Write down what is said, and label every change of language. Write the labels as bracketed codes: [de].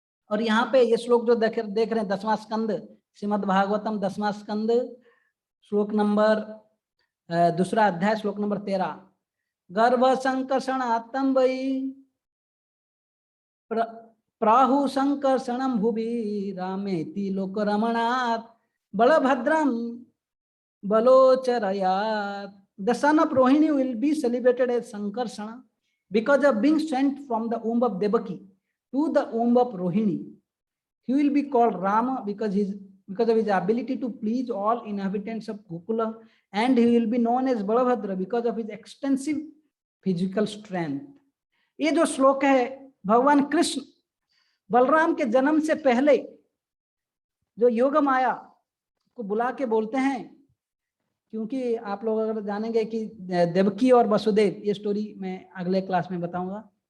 [hi] और यहाँ पे ये श्लोक जो देख रहे हैं 10वां स्कंद श्रीमद् भागवतम 10वां स्कंद श्लोक नंबर 2रा अध्याय श्लोक नंबर 13, [sa] गर्भ संकर्षणात्तम वही प्राहु संकर्षणम भुवि रामेति लोक रमणात् बलभद्रम बलोचरयात्। [en] The son of Rohini will be celebrated as Sankarsana because of being sent from the womb of Devaki to the womb of Rohini. He will be called Rama because his because of his ability to please all inhabitants of Gokula, and he will be known as Balabhadra because of his extensive physical strength. [hi] ये जो श्लोक है भगवान कृष्ण बलराम के जन्म से पहले जो योग माया को बुला के बोलते हैं, क्योंकि आप लोग अगर जानेंगे कि देवकी और वसुदेव, ये स्टोरी मैं अगले क्लास में बताऊंगा